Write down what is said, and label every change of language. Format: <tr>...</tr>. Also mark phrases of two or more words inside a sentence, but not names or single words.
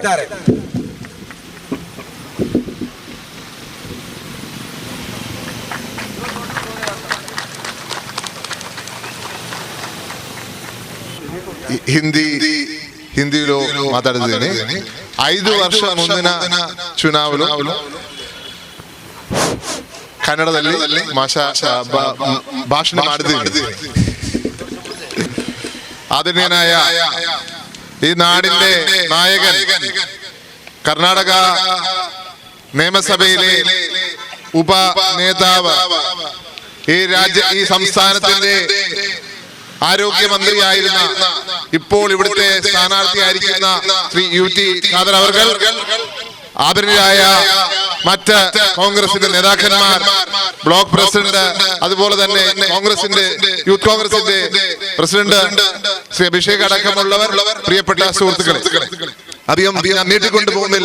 <kn>ಹಿಂದಿలో ಮಾತಾಡಿದ್ದೇನೆ. 5 ವರ್ಷ ಮುಂದಿನ ಚುನಾವಣೆ ಕನ್ನಡದಲ್ಲಿ ಭಾಷಣ ಮಾಡಿದ್ದೀವಿ.</kn> <ml>ആദരണീയനായ ഈ നാടിന്റെ നായകൻ, കർണാടക നിയമസഭയിലെ ഉപനേതാവ്, ഈ സംസ്ഥാനത്തിന്റെ ആരോഗ്യമന്ത്രിയായിരുന്ന, ഇപ്പോൾ ഇവിടുത്തെ സ്ഥാനാർത്ഥിയായിരിക്കുന്ന ശ്രീ UT ഖാദർ അവർകൾ, ആദരണീയരായ മറ്റ് കോൺഗ്രസിന്റെ നേതാക്കന്മാർ, ബ്ലോക്ക് പ്രസിഡന്റ്, അതുപോലെ തന്നെ യൂത്ത് കോൺഗ്രസിന്റെ പ്രസിഡന്റ് ശ്രീ അഭിഷേക് അടക്കമുള്ളവർ, പ്രിയപ്പെട്ട സുഹൃത്തുക്കളെ, അധികം നീട്ടിക്കൊണ്ടു പോകുന്നില്ല.</ml>